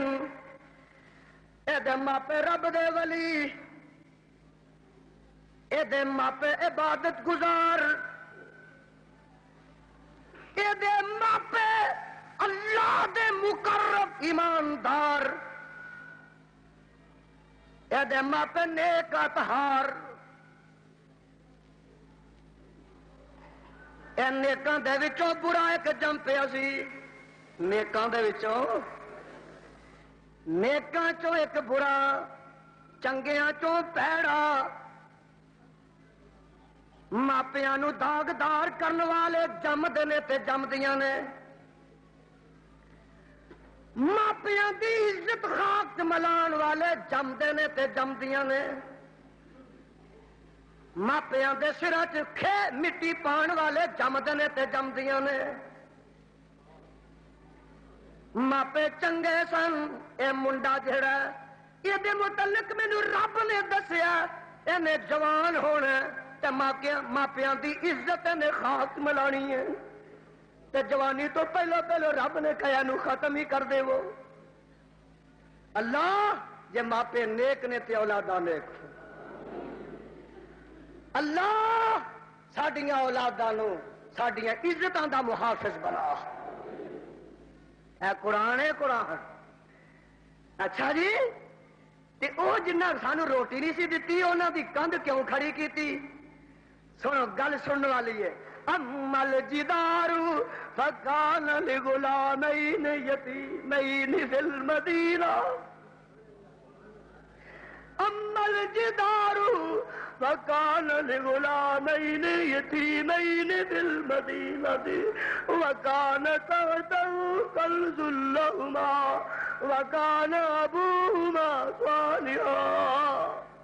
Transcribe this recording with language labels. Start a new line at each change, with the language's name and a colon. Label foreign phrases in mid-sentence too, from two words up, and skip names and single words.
Punjabi: یہ ماپے رب دے ولی، یہ ماپے عبادت گزار، یہ ماپے اللہ دے مقرب ایماندار، یہ ماپے نیک اطہار. اے نیکاں دے وچوں برا ایک جم پیا سی. نیکاں دے وچوں، نیکاں چوں ایک برا، چنگیاں چوں پیڑا. ماپیاں نو داغدار کرن والے جمدے نے تے جمدیاں نے. ماپیاں دی عزت خاک ملان والے جمدے نے تے جمدیاں نے. ماپیاں دے سراں چ کھے مٹی پان والے جمدے نے تے جمدیاں نے. ماپے چنگے سن. اے منڈا جڑا یہ دے متعلق مینوں رب نے دسیا اینے جوان ہونا تے ماپیاں دی عزت نے خاک ملانی ہے. تے جوانی تو پہلو رب نے کہا نو ختم ہی کر دے. وہ اللہ جے ماپے نیک نے تے اولاداں نیک. اللہ ساڈیاں اولاداں نو ساڈیاں عزتاں دا محافظ بنا. اے قرآن ہے قرآن. اچھا جی تے او جنہ سانو روٹی نہیں سی دتی انہاں دی کندھ کیوں کھڑی کیتی؟ سنو گل سننے والی ہے.
Arabic: امل جدار فکان لغلامین یتیمین فی المدینہ. امل جدار فکان لغلامین یتیمین فی المدینہ وکان تحتہ کنز لہما وکان ابوہما صالحا